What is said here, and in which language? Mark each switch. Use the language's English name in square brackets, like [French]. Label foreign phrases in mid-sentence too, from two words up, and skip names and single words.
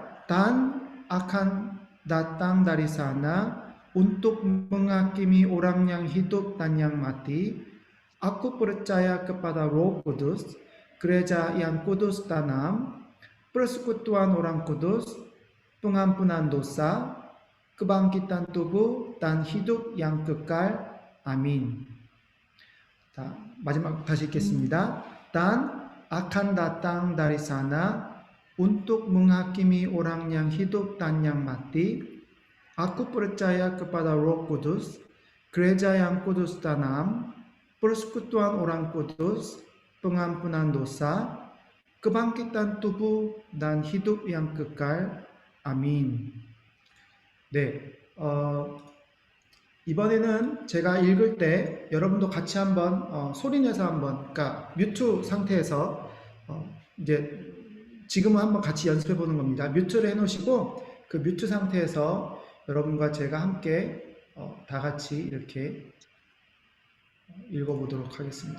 [Indonesian] Dan akan datang dari sana untuk menghakimi orang yang hidup dan yang mati. Aku percaya kepada Roh Kudus, gereja yang kudus dan am, persekutuan orang kudus, pengampunan dosa, kebangkitan tubuh dan hidup yang kekal. [Korean] 아민. 자, 마지막 다시 읽겠습니다. [Indonesian] Dan akan datang dari sana untuk menghakimi orang yang hidup dan yang mati. Aku percaya kepada Roh Kudus, gereja yang kudus dan am, persekutuan orang kudus, pengampunan dosa, kebangkitan tubuh dan hidup yang kekal. [Korean] 아민. 네, 이번에는 제가 읽을 때 여러분도 같이 한번 소리 내서 한번, 그러니까 뮤트 상태에서 이제 지금은 한번 같이 연습해 보는 겁니다. 뮤트를 해놓으시고 그 뮤트 상태에서 여러분과 제가 함께 다 같이 이렇게 읽어보도록 하겠습니다.